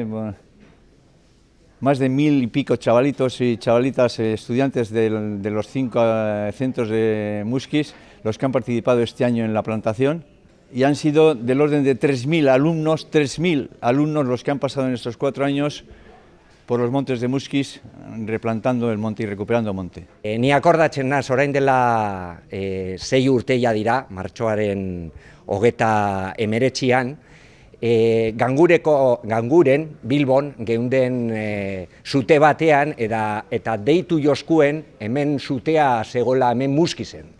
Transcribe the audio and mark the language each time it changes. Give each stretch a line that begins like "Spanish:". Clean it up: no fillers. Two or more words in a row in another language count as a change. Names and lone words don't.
Spanish: Bueno, más de 1000 y pico chavalitos y chavalitas, estudiantes de los 5 centros de Muskiz, los que han participado este año en la plantación. Y han sido del orden de 3000 alumnos los que han pasado en estos 4 años por los montes de Muskiz, replantando el monte y recuperando monte.
Basque: Ni akordatzen naz, orain dela 6 urteia dira, martxoaren 29an, Ganguren, Bilbon, geunden zute batean, eta deitu joskuen hemen zutea zegoela hemen Muskizen.